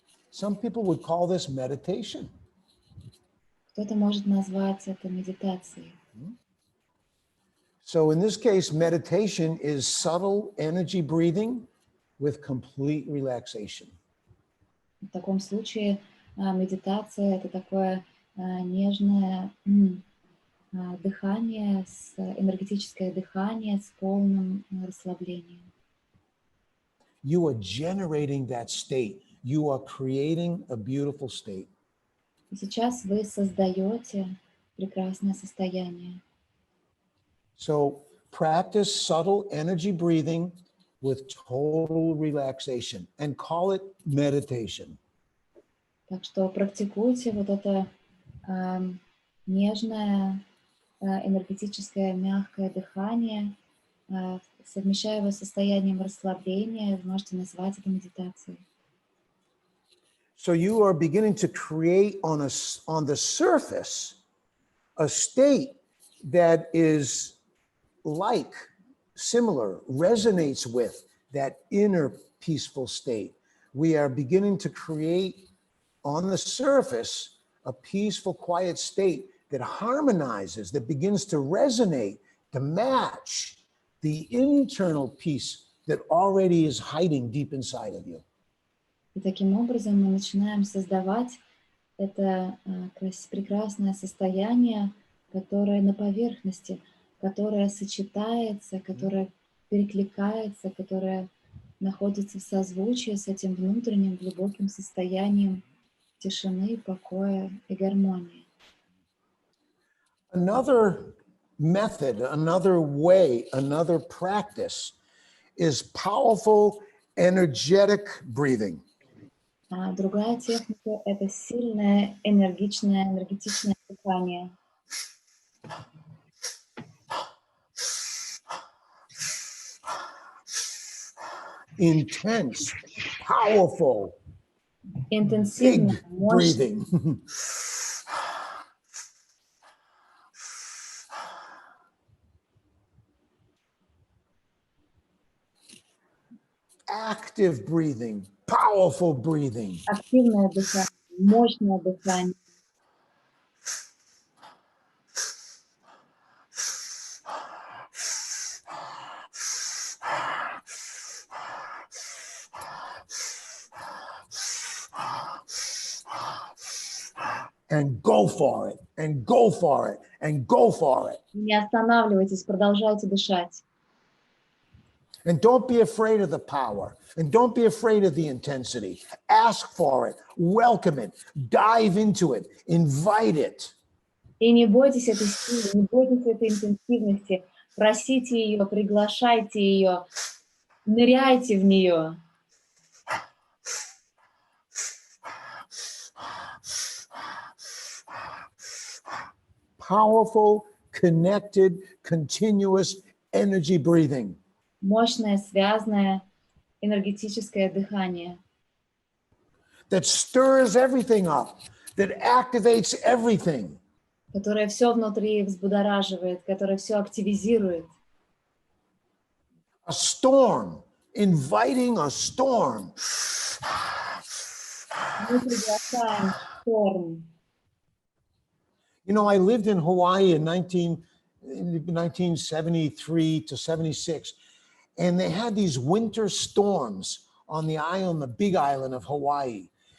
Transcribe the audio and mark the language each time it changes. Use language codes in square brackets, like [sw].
[en] Some people would call this meditation. [ru] Кто-то может назвать это медитацией. [en] So in this case, meditation is subtle energy breathing with complete relaxation. [ru] В таком случае медитация — это такое нежное дыхание, энергетическое дыхание с полным расслаблением. [en] You are generating that state. You are creating a beautiful state. [ru] И сейчас вы создаете прекрасное состояние. [en] So practice subtle energy breathing with total relaxation and call it meditation. [ru] Так что практикуйте вот это нежное, энергетическое, мягкое дыхание, совмещая его с состоянием расслабления, вы можете назвать это медитацией. [en] So you are beginning to create on the surface a state that is like, similar, resonates with that inner peaceful state. We are beginning to create on the surface a peaceful, quiet state that harmonizes, that begins to resonate, to match the internal peace that already is hiding deep inside of you. [ru] И таким образом мы начинаем создавать это прекрасное состояние, которое на поверхности, которое сочетается, которое перекликается, которое находится в созвучии с этим внутренним глубоким состоянием тишины, покоя и гармонии. [en] Another method, another way, another practice is powerful, energetic breathing. [ru] Другая техника — это сильное, энергичное дыхание. [en] Intense, powerful, [ru] Интенсивное, [en] big [ru] мощное. [en] breathing. Active breathing, powerful breathing. [ru] Активное дыхание, мощное дыхание. [en] And go for it, and go for it, and go for it. [ru] Не останавливайтесь, продолжайте дышать. [en] And don't be afraid of the power, and don't be afraid of the intensity. Ask for it, welcome it, dive into it, invite it. [ru] И не бойтесь этой силы, не бойтесь этой интенсивности. Просите ее, приглашайте ее, ныряйте в нее. [en] Powerful, connected, continuous energy breathing. [ru] Мощное, связанное, энергетическое дыхание. [en] that stirs everything up, that activates everything. [ru] Которое все внутри взбудораживает, которое все активизирует. [en] A storm, inviting a storm. [ru] Мы приглашаем шторм. [en] You know, I lived in Hawaii in 1973 to 76, and they had these winter storms on the island, the big island of Hawaii.